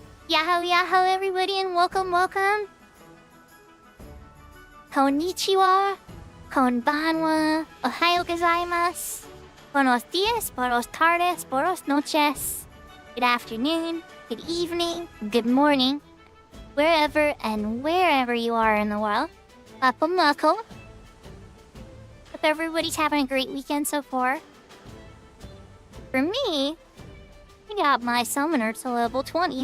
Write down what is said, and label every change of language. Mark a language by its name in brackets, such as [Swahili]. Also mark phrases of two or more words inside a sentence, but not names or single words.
[English] Yahoo, yahoo, everybody, and welcome, welcome. [Japanese] こんにちは、こんばんは、おはようございます, [Spanish] buenos dias, buenos tardes, buenos noches. [English] Good afternoon, good evening, good morning, wherever and wherever you are in the world. Welcome, welcome. Hope everybody's having a great weekend so far. For me, I got my summoner to level 20.